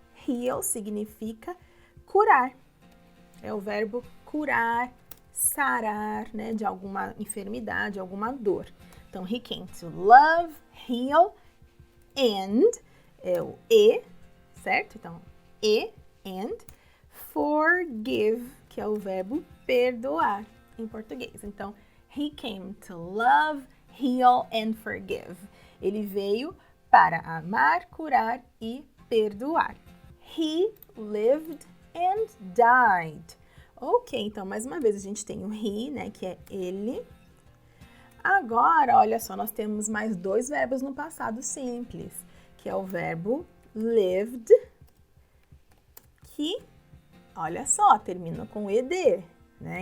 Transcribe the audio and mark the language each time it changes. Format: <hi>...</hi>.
<pt>Heal significa curar. É o verbo curar, sarar, né, de alguma enfermidade, alguma dor.</pt> <en>Então, he came to love, heal, and,</en> <pt>é o e, certo? Então, e, and, forgive, que é o verbo perdoar em português.</pt> <en>Então, he came to love, heal and forgive.</en> <pt>Ele veio para amar, curar e perdoar.</pt> <en>He lived and died.</en> <pt>Ok, então mais uma vez a gente tem o he, né, que é ele. Agora, olha só, nós temos mais dois verbos no passado simples, que é o verbo lived, que, olha só, termina com ed, né?</pt>